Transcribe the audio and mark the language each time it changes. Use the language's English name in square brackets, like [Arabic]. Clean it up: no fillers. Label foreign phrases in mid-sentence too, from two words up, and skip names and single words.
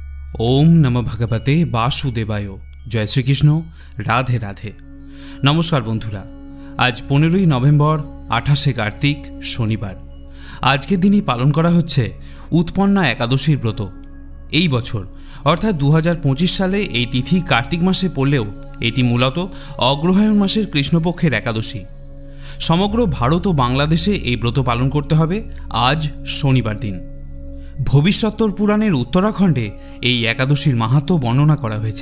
[Sanskrit] ओम नमः भगवते वासुदेवाय। जय श्रीकृष्ण। [Bangla] রাধে রাধে। নমস্কার বন্ধুরা, আজ 15 নভেম্বর 28 কার্তিক শনিবার। [Hindi] आज के दिन ही [Bangla] পালন করা হচ্ছে উৎপন্না একাদশীর ব্রত। এই বছর অর্থাৎ 2025 সালে এই তিথি কার্তিক মাসে পড়লেও এটি মূলত অগ্রহায়ণ মাসের কৃষ্ণপক্ষের একাদশী। সমগ্র ভারত ও বাংলাদেশে এই ব্রত পালন করতে হবে আজ শনিবার দিন। ভবিষ্যত্তর পুরাণের উত্তরাখণ্ডে এই একাদশীর মাহাত্ম্য বর্ণনা করা হয়েছে।